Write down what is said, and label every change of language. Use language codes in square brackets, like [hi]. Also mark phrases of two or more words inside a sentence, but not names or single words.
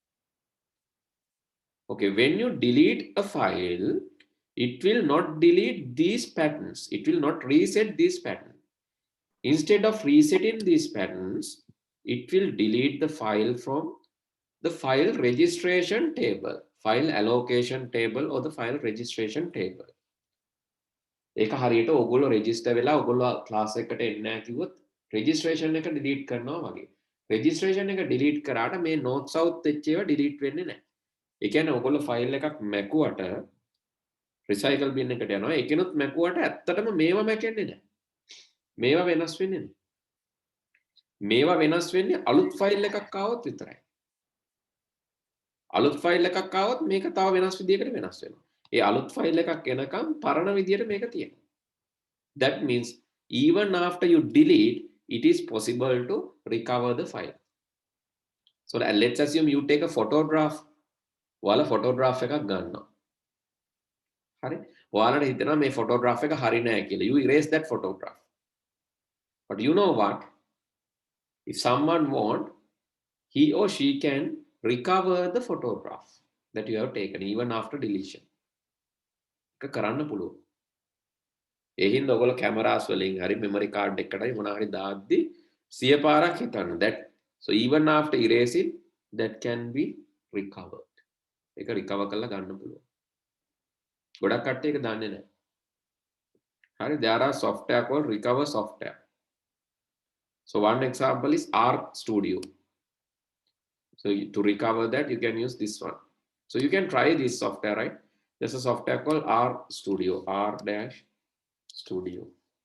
[en] Okay, when you delete a file, it will not delete these patterns. It will not reset this pattern. Instead of resetting these patterns, it will delete the file from the file registration table, file allocation table, or the file registration table. [si] ඒක හරියට ඔයගොල්ලෝ register වෙලා ඔයගොල්ලෝ class එකට එන්නේ නැහැ කිව්වොත් registration එක delete කරනවා වගේ. registration එක delete කරාට මේ [en] north south [si] වෙච්ච ඒවා delete වෙන්නේ නැහැ. ඒ කියන්නේ ඔයගොල්ලෝ file එකක් මැකුවට [en] recycle bin [si] එකට යනවා. ඒකෙනුත් මැකුවට ඇත්තටම මේවා මැකෙන්නේ නැහැ. මේවා වෙනස් වෙන්නේ නැහැ. මේවා වෙනස් වෙන්නේ අලුත් file එකක් ආවොත් විතරයි. අලුත් ෆයිල් එකක් ආවොත් මේක තව වෙනස් විදියකට වෙනස් වෙනවා. ඒ අලුත් ෆයිල් එකක් එනකම් පරණ විදියට මේක තියෙනවා. [en] That means even after you delete, it is possible to recover the file. So let's assume you take a photograph. [si] ඔයාලා photograph එකක් ගන්නවා. හරි? ඔයාලට හිතෙනවා මේ photograph එක හරි නෑ කියලා. [en] You erase that photograph. But you know what? If someone want, he or she can recover the photograph that you have taken even after deletion. [si] ඒක කරන්න පුළුවන්. ඒ හින්දා ඔයගොල්ලෝ කැමරාස් වලින් හරි [en] memory card [si] එකකටයි මොනවා හරි දාද්දි 100 පාරක් හිතන්න. [en] That so even after erasing that can be recovered. [si] ඒක recover කරලා ගන්න පුළුවන්. ගොඩක් කට්ටිය ඒක දන්නේ නැහැ. හරි, [en] there are software called recover software. So one example is R Studio. So to recover that, you can use this one. So you can try this software, right? There's a software called R Studio, R-Studio.